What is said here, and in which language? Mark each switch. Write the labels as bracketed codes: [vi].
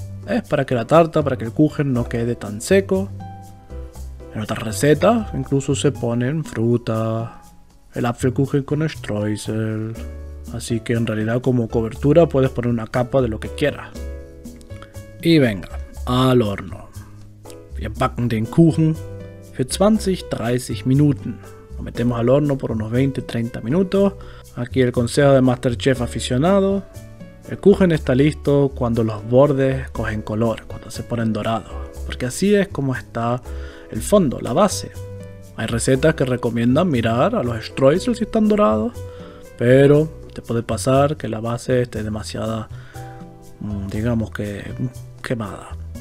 [es] Es para que la tarta, para que el Kuchen no quede tan seco. En otras recetas incluso se ponen fruta, el Apfelkuchen con streusel. Así que en realidad como cobertura puedes poner una capa de lo que quieras. Y venga, al horno. [de] Wir backen den Kuchen für 20-30 Minuten. [es] Lo metemos al horno por unos 20-30 minutos. Aquí el consejo de Masterchef aficionado. El Kuchen está listo cuando los bordes cogen color, cuando se ponen dorados. Porque así es como está el fondo, la base. Hay recetas que recomiendan mirar a los streusel si están dorados, pero te puede pasar que la base esté demasiado, digamos que quemada.